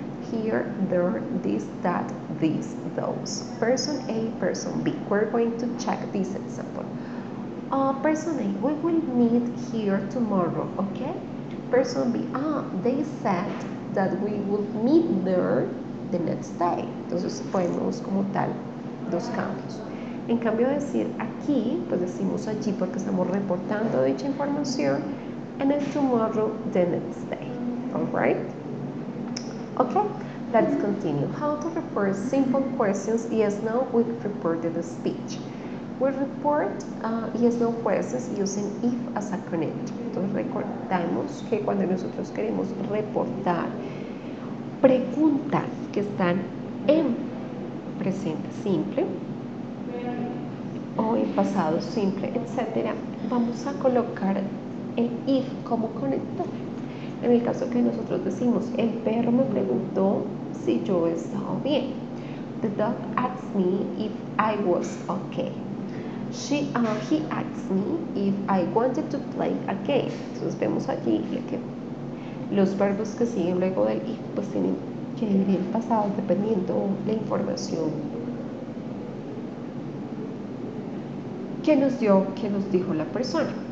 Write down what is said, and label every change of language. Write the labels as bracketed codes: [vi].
[en] Here, there, this, that, this, those. Person A, person B. We're going to check this example. Person A, we will meet here tomorrow, okay? Person B, they said that we would meet there the next day. [es] Entonces ponemos como tal dos cambios. En cambio de decir aquí, pues decimos allí porque estamos reportando dicha información, [en] and then tomorrow the next day. Alright? Okay, let's continue. How to report simple questions, yes, no, with reported speech. We report yes, no questions using if as a connector. [es] Entonces recordamos que cuando nosotros queremos reportar preguntas que están en presente simple o en pasado simple, etc., vamos a colocar el if como conector. En el caso que nosotros decimos, el perro me preguntó si yo estaba bien. [en] The dog asked me if I was okay. He asked me if I wanted to play a game. [es] Entonces vemos allí que los verbos que siguen luego del if pues tienen que ir en pasado dependiendo la información que nos dijo la persona.